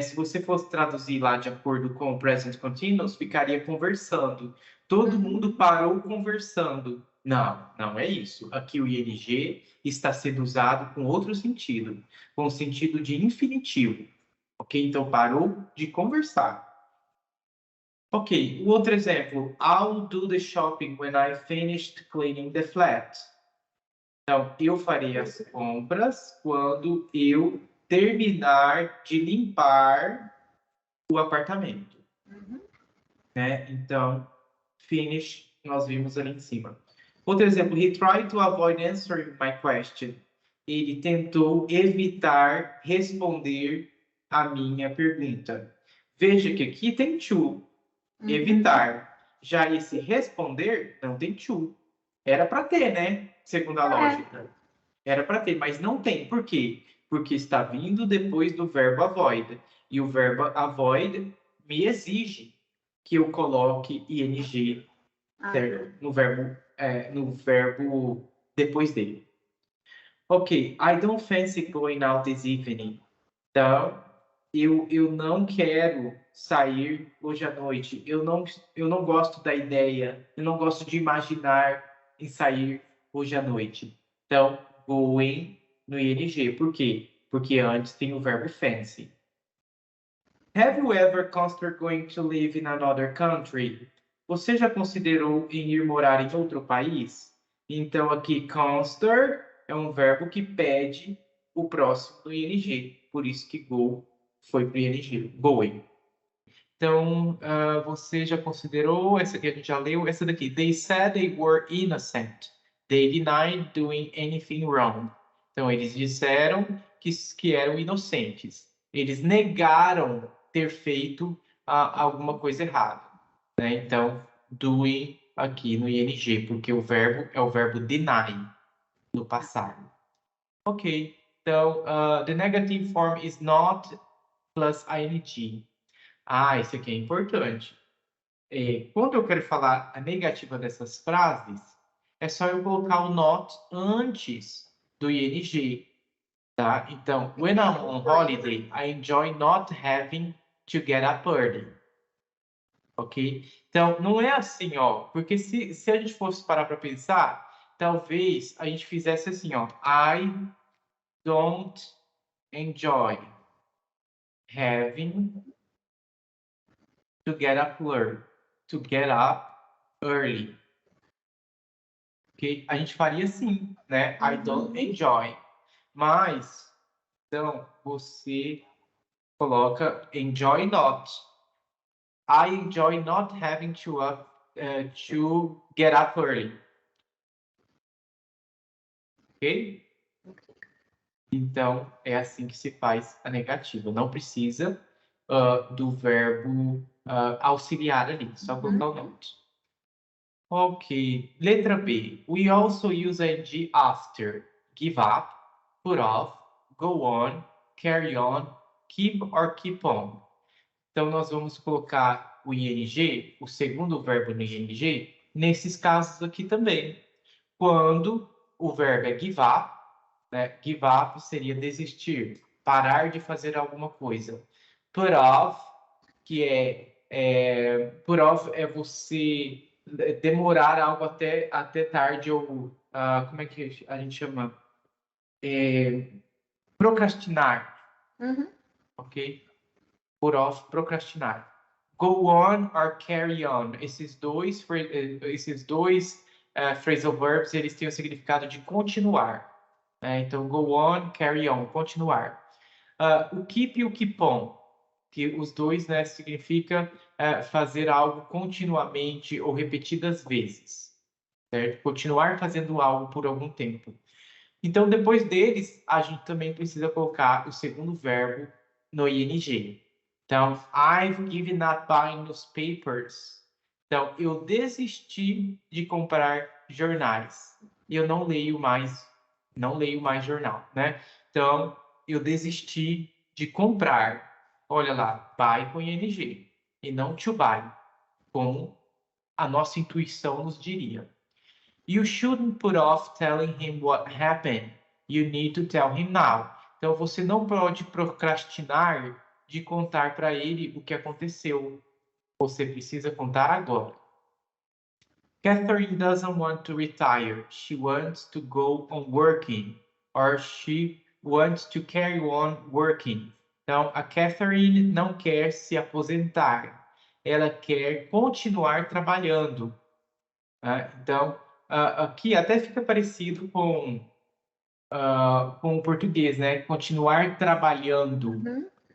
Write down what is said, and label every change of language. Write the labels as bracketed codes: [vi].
[pt] Se você fosse traduzir lá de acordo com o present continuous, ficaria conversando. Todo mundo parou conversando. Não, não é isso. Aqui o ing está sendo usado com outro sentido, com o sentido de infinitivo. Ok? Então parou de conversar. Ok, o outro exemplo. [en] I'll do the shopping when I finished cleaning the flat. [pt] Então, eu farei as compras quando eu terminar de limpar o apartamento. Né? Então, finish, nós vimos ali em cima. Outro exemplo. [en] He tried to avoid answering my question. [pt] Ele tentou evitar responder a minha pergunta. Veja que aqui tem to, evitar. Já esse responder, não tem to. Era para ter, né? Segundo a lógica. Era para ter, mas não tem. Por quê? Porque está vindo depois do verbo avoid. E o verbo avoid me exige que eu coloque ing no verbo depois dele. [en] Ok, I don't fancy going out this evening. [pt] Então, eu não quero sair hoje à noite. Eu não gosto da ideia, eu não gosto de imaginar em sair hoje à noite. Então, going no ing. Por quê? Porque antes tem o verbo fancy. [en] Have you ever considered going to live in another country? [pt] Você já considerou em ir morar em outro país? Então, aqui, consider é um verbo que pede o próximo do ing. Por isso que go foi para o ing. Going. Então, você já considerou? Essa aqui a gente já leu. Essa daqui. [en] They said they were innocent. They denied doing anything wrong. [pt] Então, eles disseram que eram inocentes. Eles negaram ter feito alguma coisa errada. Né? Então, doing aqui no ing, porque o verbo é o verbo deny no passado. Ok. Então, [en] the negative form is not plus ing. [pt] Isso aqui é importante. Quando eu quero falar a negativa dessas frases, é só eu colocar o not antes do ing, tá? Então, [en] when I'm on holiday, I enjoy not having to get up early. Ok? [pt] Então, não é assim, ó. Porque se a gente fosse parar para pensar, talvez a gente fizesse assim, ó. [en] I don't enjoy having to get up early. To get up early. [pt] Ok? A gente faria assim, né? [en] I don't enjoy. [pt] Mas, então, você coloca enjoy not. [en] I enjoy not having to get up early. [pt] Ok? Então, é assim que se faz a negativa. Não precisa do verbo auxiliar ali, só colocar o not. Ok. Letra B. [en] We also use ing after give up, put off, go on, carry on, keep or keep on. [pt] Então, nós vamos colocar o ing, o segundo verbo no ing, nesses casos aqui também. Quando o verbo é give up, né? Give up seria desistir, parar de fazer alguma coisa. Put off, que put off é você demorar algo até tarde, ou como é que a gente chama? Procrastinar, ok? Put off, procrastinar. go on or carry on. Esses dois phrasal verbs, eles têm o significado de continuar. Então, go on, carry on, continuar. O keep e o keep on, que os dois, né, significa fazer algo continuamente ou repetidas vezes, certo? Continuar fazendo algo por algum tempo. Então, depois deles, a gente também precisa colocar o segundo verbo no ing. Então, [en] I've given up buying newspapers. [pt] Então, eu desisti de comprar jornais. Eu não leio mais jornal, né? Então, eu desisti de comprar. Olha lá, buy com ing e não to buy, como a nossa intuição nos diria. [en] You shouldn't put off telling him what happened. You need to tell him now. [pt] Então, você não pode procrastinar de contar para ele o que aconteceu. Você precisa contar agora. [en] Catherine doesn't want to retire. She wants to go on working. Or she wants to carry on working. [pt] Então, a Catherine não quer se aposentar. Ela quer continuar trabalhando. Então, aqui até fica parecido com o português, né? Continuar trabalhando. Uhum.